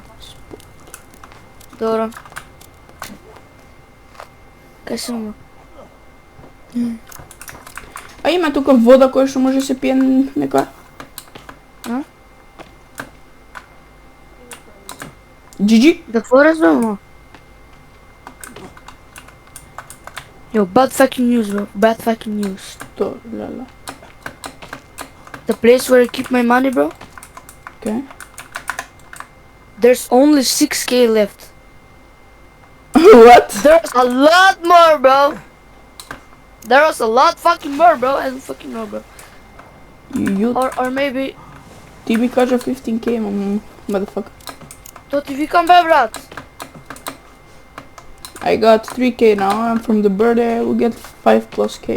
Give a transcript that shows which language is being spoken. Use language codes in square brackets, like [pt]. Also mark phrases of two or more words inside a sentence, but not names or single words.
[mk] Добро. Кај си, мама? А има тука вода која што може се пие некоја? А? [en] GG? [mk] Да твориш, бе, мама? [en] Yo, bad fucking news, bro. Bad fucking news. [mk] То, леле. [en] The place where I keep my money, bro. Okay. There's only 6k left. What? There's a lot more, bro. There was a lot fucking more, bro. I don't fucking know, bro. You Or maybe... [mk] ти ми кажа 15k, motherfucker. То ти викам, бе, брат. [en] I got 3k now, and from the birthday I will get 5 plus k.